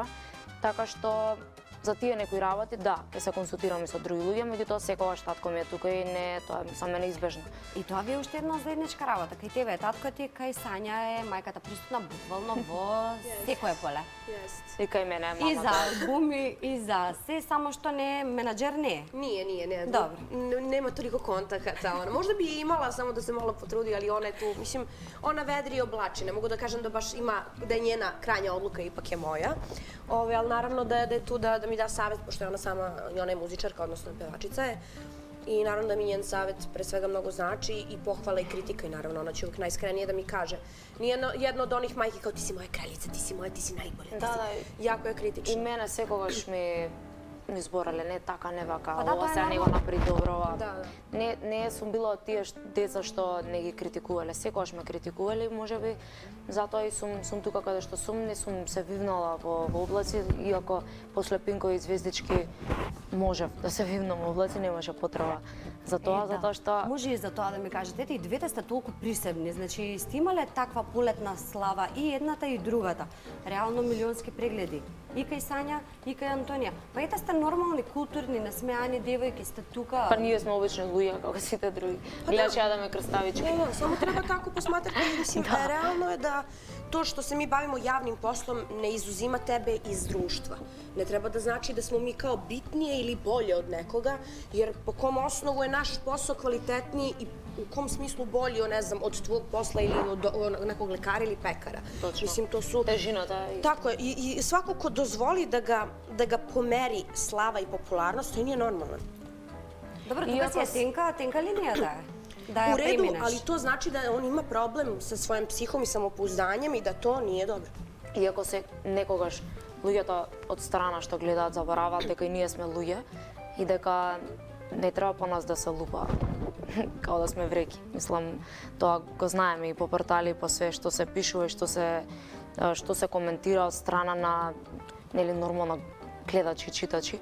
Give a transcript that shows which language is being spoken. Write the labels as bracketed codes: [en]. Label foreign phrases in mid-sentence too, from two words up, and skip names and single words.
[mk] Така што за тие некои работи, да, ќе се консултирам и со други луѓе, меѓутоа секогаш татко ми е тука и не, тоа е за мене неизбежно. И тоа ви е уште една заедничка работа. Кај тебе е татко ти, кај Сања е мајката присутна буквално во секое поле. И кај мене е мамата. И за албуми, и за се, само што не е менаџер не е. [sr] Nije. Dobro. Nema toliko kontakata. Možda bi je imala, samo da se malo potrudi, ali ona je tu, mislim, ona vedri i oblači. Ne mogu da kažem da baš ima, da je njena krajnja odluka ipak je moja. Ali naravno da je tu da mi da savjet, pošto je ona sama, i ona je muzičarka, odnosno pevačica je. I naravno da mi njen savjet pre svega mnogo znači i pohvala i kritika i naravno ona će uvijek najiskrenije da mi kaže. Nije jedna od onih majki kao ti si moja kraljica, ti si moja, ti si najbolja. Da. Jako je kritična. [mk] И мене секогаш ми зборале не така, не вака, Па да, ова тоа е се не го нормално. направи добро, ова. Да. Не сум била од тие деца што не ги критикувале, секогаш ме критикувале, можеби затоа и сум тука каде што сум, не сум се вивнала во облаци, иако после Пинкови и Звездички можев да се вивнам во облаци, немаше потреба за тоа, затоа што Може и за тоа да ми кажете, ете и двете сте толку присебни, значи сте имале таква полетна слава и едната и другата. Реално милионски прегледи. И кај Сања, и кај Антонија. Па ете сте нормални, културни, насмеани девојки, сте тука. па ние сме обични луѓе како сите други. Гледаш ја да ме крставички. [sr] Da, samo treba tako posmatrati. Mislim, realno je da to što se mi bavimo javnim poslom ne izuzima tebe iz društva. Ne treba da znači da smo mi kao bitnije ili bolje od nekoga, jer po kom osnovu je naš posao kvalitetniji i u kom smislu bolji, ne znam, od tvog posla ili od nekog lekara ili pekara. Točno. Mislim, to su... [mk] Težината и [sr] Tako je, i svako ko dozvoli da ga pomeri slava i popularnost, to nije normalan. [mk] Добро, тука си е тенка линијата е. Да ја [sr] U redu, [mk] преминеш. [sr] ali to znači da on ima problem sa svojim psihom i samopouzdanjem i da to nije dobro. [mk] Иако се некогаш луѓето од страна што гледаат забораваат дека и ние сме луѓе и дека не треба по нас да се лупа као да сме вреки. Мислам, тоа го знаеме и по портали и по све што се пишува и што се коментира од страна на нели нормално гледачи, читачи.